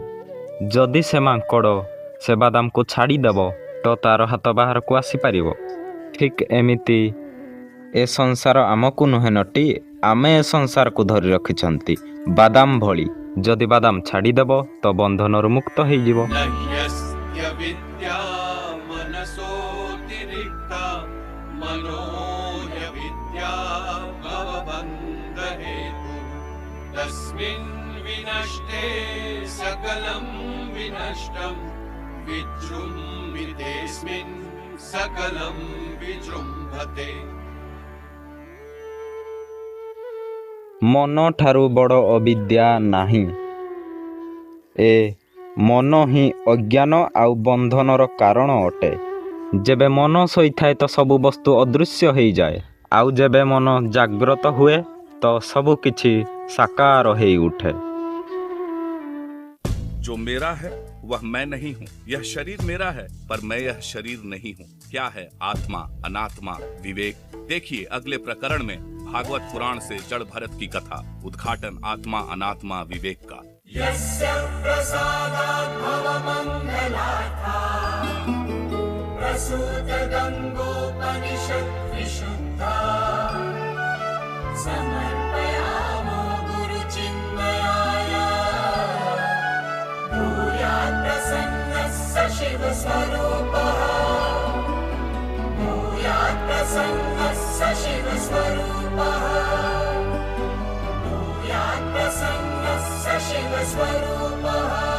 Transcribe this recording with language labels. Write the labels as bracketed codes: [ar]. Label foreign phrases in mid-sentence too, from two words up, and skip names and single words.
[or] ଯଦି ସେ ମାଙ୍କଡ଼ ସେ ବାଦାମକୁ ଛାଡ଼ିଦେବ ତ ତାର ହାତ ବାହାରକୁ ଆସିପାରିବ? ଠିକ୍ ଏମିତି ଏ ସଂସାର ଆମକୁ ନୁହେଁ ନଟି, ଆମେ ଏ ସଂସାରକୁ ଧରି ରଖିଛନ୍ତି ବାଦାମ ଭଳି। ଯଦି ବାଦାମ ଛାଡ଼ିଦେବ ତ ବନ୍ଧନରୁ ମୁକ୍ତ ହେଇଯିବ। [sa] न ह्यस्य विद्या मनसोऽतिरिक्ता मनो ह्यविद्या भवबन्धहेतु तस्मिन् विनष्टे सकलं विनष्टं विजृम्भितेऽस्मिन् सकलं विजृम्भते। [or] ମନ ଠାରୁ ବଡ଼ ଅବିଦ୍ୟା ନାହିଁ। ଏ ମନ ହିଁ ଅଜ୍ଞାନ ଆଉ ବନ୍ଧନର କାରଣ ଅଟେ। ଯେବେ ମନ ଶୋଇଥାଏ ତ ସବୁ ବସ୍ତୁ ଅଦୃଶ୍ୟ ହେଇଯାଏ, ଆଉ ଯେବେ ମନ ଜାଗ୍ରତ ହୁଏ ତ ସବୁ କିଛି ସାକାର ହେଇ ଉଠେ। [hi] जो मेरा है वह मैं नहीं हूँ। यह शरीर मेरा है पर मैं यह शरीर नहीं हूँ। क्या है आत्मा अनात्मा विवेक? देखिए अगले प्रकरण में भागवत पुराण से जड़ भरत की कथा, उद्घाटन आत्मा अनात्मा विवेक का। [sa] यस्य प्रसादात् भवमङ्गलार्था प्रसूत गङ्गोपनिषत् विशुद्धा समर्पयामो गुरुचिन्मयाय भूयात् प्रसन्नः स शिवस्वरूपः भूयात् प्रसन्नः स शिवस्वरूपः भूयात् प्रसन्नः स शिवस्वरूपः